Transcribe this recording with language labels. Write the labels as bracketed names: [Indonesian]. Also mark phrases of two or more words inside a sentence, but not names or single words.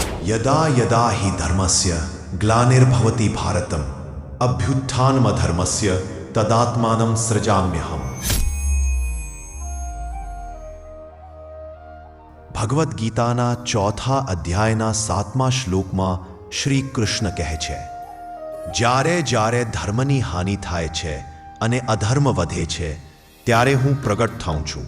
[Sanskrit] यदा यदा हि धर्मस्य ग्लानिर्भवति भारतम अभ्युत्थानमधर्मस्य तदात्मानं सृजाम्यहम्। [Gujarati] ભગવદ્ ગીતાના ચોથા અધ્યાયના 7મા શ્લોકમાં શ્રી કૃષ્ણ કહે છે, જ્યારે જ્યારે ધર્મની હાનિ થાય છે અને અધર્મ વધે છે ત્યારે હું પ્રગટ થાઉં છું।